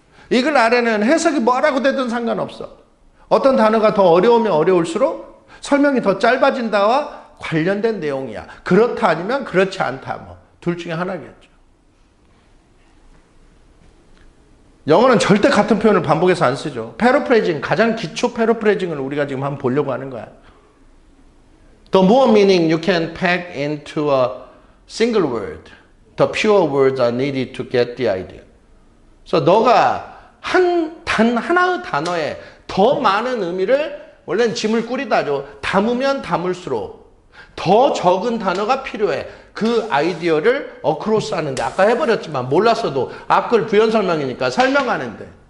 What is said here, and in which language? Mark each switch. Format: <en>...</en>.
<ko>이 글 아래는 해석이 뭐라고 되든 상관없어. 어떤 단어가 더 어려우면 어려울수록 설명이 더 짧아진다와 관련된 내용이야. 그렇다 아니면 그렇지 않다. 뭐 둘 중에 하나겠죠. 영어는 절대 같은 표현을 반복해서 안 쓰죠. 패러프레이징, 가장 기초 패러프레이징을 우리가 지금 한번 보려고 하는 거야.</ko> <en>The more meaning you can pack into a single word, the fewer words are needed to get the idea.</en> <ko>그래서 너가 단 하나의 단어에 더 많은 의미를 원래는 짐을 꾸리다죠. 담으면 담을수록 더 적은 단어가 필요해. 그 아이디어를 어크로스 하는데 아까 해버렸지만 몰랐어도 앞글 부연 설명이니까 설명하는데</ko>